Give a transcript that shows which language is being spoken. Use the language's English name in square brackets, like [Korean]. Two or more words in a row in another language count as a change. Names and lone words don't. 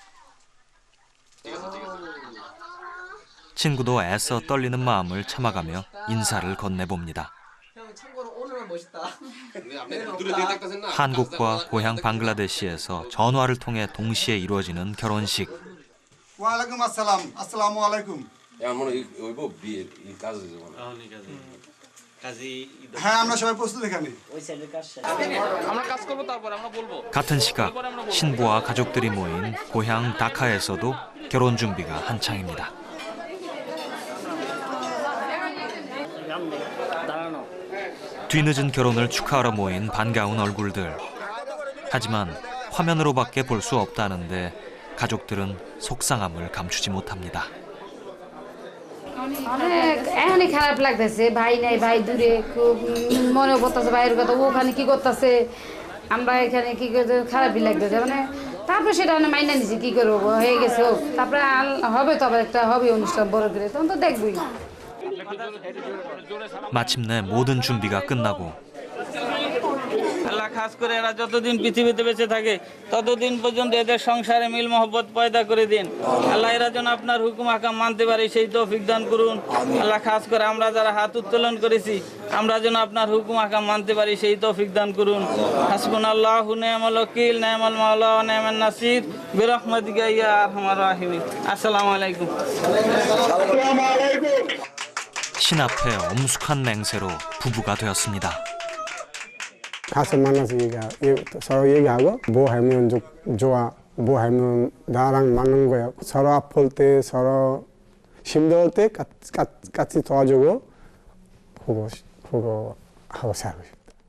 [Korean] 친구도 애써 떨리는 마음을 참아가며 인사를 건네봅니다. 한국과 고향 방글라데시에서 전화를 통해 동시에 이루어지는 결혼식. [Arabic] وعليكم السلام السلام عليكم [Bangla] হ্যাঁ আমরা সবাই প্রস্তুত এখানে [Korean] 같은 시각 신부와 가족들이 모인 고향 다카에서도 결혼 준비가 한창입니다. 뒤늦은 결혼을 축하하러 모인 반가운 얼굴들. 하지만 화면으로밖에 볼 수 없다는데 가족들은 속상함을 감추지 못합니다. [Bangla] এখনই খারাপ লাগতেছে ভাই নাই ভাই দূরে খুব মনে পড়তেছে ভাইয়ের কথা ওখানে কি করতেছে আমরা এখানে কি করতে খারাপই লাগতেছে মানে তারপরে সেটা মাইনা নিছি কি করবো হয়ে গেছে হোক তারপরে হবে তো আবার একটা হবে অনুষ্ঠান বড় করে তখন তো দেখবই [Korean] 마침내 모든 준비가 끝나고 [Bangla] আল্লাহ খাস করে এরা যতদিন পৃথিবীতে বেঁচে থাকে ততদিন পর্যন্ত এদের সংসারে মিল মহব্বত পয়দা করে দিন আল্লাহ এরা যেন আপনার হুকুম আকাম মানতে পারে সেই তৌফিক দান করুন আল্লাহ খাস করে আমরা যারা হাত উত্তোলন করেছি আমরা যেন আপনার হুকুম আকাম মানতে পারি সেই তৌফিক দান করুন [Arabic] حسبنا الله نعم الوكيل نعم المولى ونعم النصير برحمتك يا أرحم الراحمين السلام عليكم [Korean] 신 앞에 엄숙한 맹세로 부부가 되었습니다. 가서 만나서 서로 얘기하고 뭐 하면 좋아 뭐 하면 나랑 맞는 거야 서로 아플 때 서로 힘들 때 같이 도와주고 그거 하고 살고 싶다.